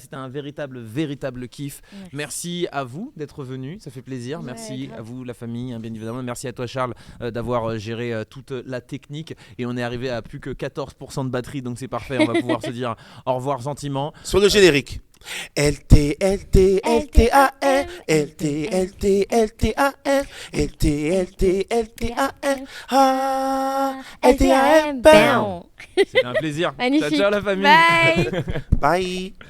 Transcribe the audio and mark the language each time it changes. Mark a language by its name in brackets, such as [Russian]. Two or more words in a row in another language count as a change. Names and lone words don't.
[French] C'était un véritable kiff. Merci à vous d'être venus, ça fait plaisir. Ouais, Merci grave. à vous la famille, hein, bien évidemment. Merci à toi Charles d'avoir géré toute la technique. Et on est arrivé à plus que 14% de batterie, donc c'est parfait. On va pouvoir se dire au revoir gentiment. Sur le générique. LT, LT, LTAN, LT, LT, LTAN, LT, LT, LTAN, ah, LTAN, bam. Bam. C'était un plaisir. Magnifique. Ciao, ciao la famille. Bye. Bye.